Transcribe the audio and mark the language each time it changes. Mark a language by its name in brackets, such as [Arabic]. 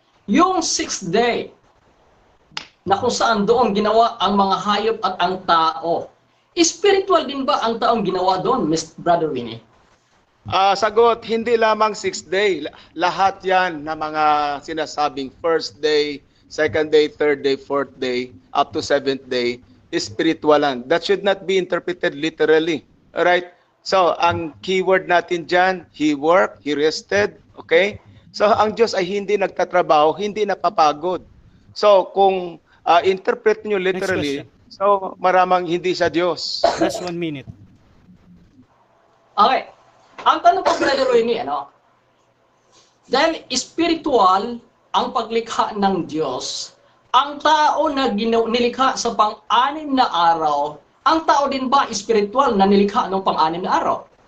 [Filipino] Yung 6th day, na kung saan doon ginawa ang mga hayop at ang tao. Spiritual din ba ang taong ginawa doon, Brother Winnie? Sagot, hindi lamang 6th day. Lahat yan na mga sinasabing first day, second day, third day, fourth day, up to 7th day, spiritualan. [English] That should not be interpreted literally. Alright? So, [Filipino] ang keyword natin dyan, [English] He worked, He rested, okay? [Filipino] So, ang Diyos ay hindi nagtatrabaho, hindi napapagod. So, kung interpret nyo literally, so maramang hindi siya Diyos. [English] Last 1 minute. Okay. [Filipino] Ang tanong ko, Brother Winnie, dahil spiritual ang paglikha ng Diyos, ang tao na nilikha sa pang-anim na araw, ang tao din ba spiritual na nilikha ng pang-anim na araw?